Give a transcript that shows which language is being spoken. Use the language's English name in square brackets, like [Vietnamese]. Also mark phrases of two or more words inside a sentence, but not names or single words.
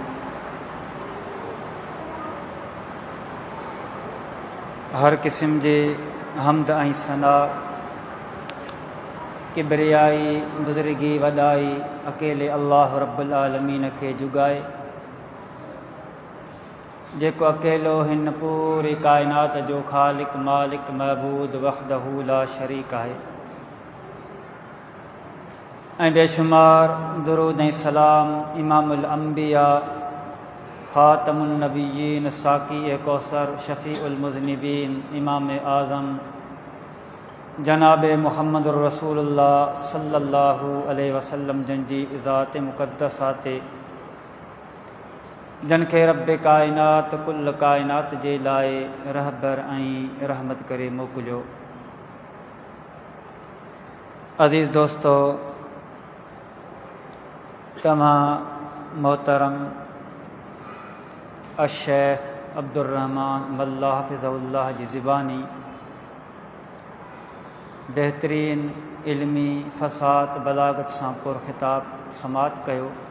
[Sindhi] हर किस्म जे हमद ऐं सना किबरियाई बुज़ुर्गी वॾाई अकेले अल्लाह [Arabic] رب العالمين [Sindhi] खे जुगाए, जेको अकेलो हिन पूरी काइनात जो ख़ालिक मालिक महबूद [Arabic] وحده لا شريك [Sindhi] आहे, ऐं बेशुमार दुरूद ऐं सलाम [Arabic] إمام الأنبياء خاتم النبيين [Sindhi] साक़ी कौसर [Arabic] شفيع المذنبين [Sindhi] इमाम आज़म जनाब [Arabic] محمد رسول الله صلى الله عليه وسلم [Sindhi] जन जी ज़ात मुक़द्दसा ते, जन खे रब काइनात कुल काइनात जे लाइ रहबर ऐं रहमत करे मोकिलियो। अज़ीज़ दोस्तो, तव्हां मोहतरम अशेख़ अब्दुर्रहमान मल्ला हफ़िज़हुल्लाह जी ज़िबानी बहितरीन इल्मी फ़साद बलागत सां पुरख़िताब समात कयो।